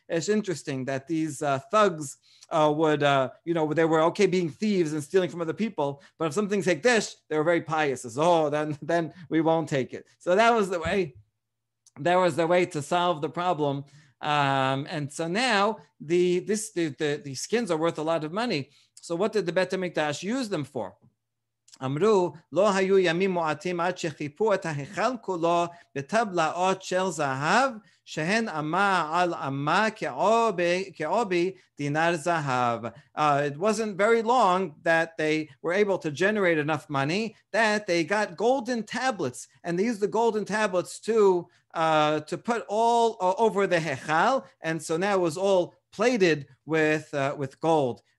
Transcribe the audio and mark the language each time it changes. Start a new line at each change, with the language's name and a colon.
English: It's interesting that these thugs would, they were okay being thieves and stealing from other people, but if something's hekdesh, they were very pious. As, then we won't take it. So that was the way. That was the way to solve the problem. And so now the skins are worth a lot of money. So what did the Bet HaMikdash use them for?
Hebrew: אמרו, לא היו ימים מועטים עד שחיפו את ההיכל כולו בטבלאות של זהב, שהן אמה על אמה כעובי דינר זהב.
English: It wasn't very long that they were able to generate enough money that they got golden tablets, and they used the golden tablets to put all over the hechal, and so now it was all plated with gold.